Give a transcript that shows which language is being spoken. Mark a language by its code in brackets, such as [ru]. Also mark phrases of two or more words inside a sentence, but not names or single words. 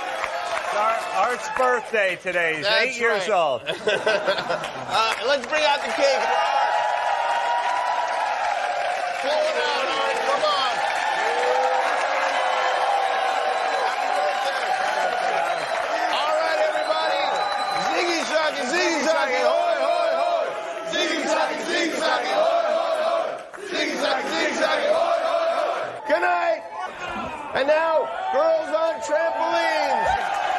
[en] Art's birthday today. He's 8 years old. Let's bring out the cake for Art. Pull it out, Art. Come on. All right, everybody. Ziggy Zaggy, Ziggy Zaggy, hoy, hoy, hoy. Ziggy Zaggy, Ziggy Zaggy, hoy, hoy, hoy. Ziggy Zaggy, Ziggy Zaggy, hoy, hoy, hoy. Good night. And now, girls on trampolines.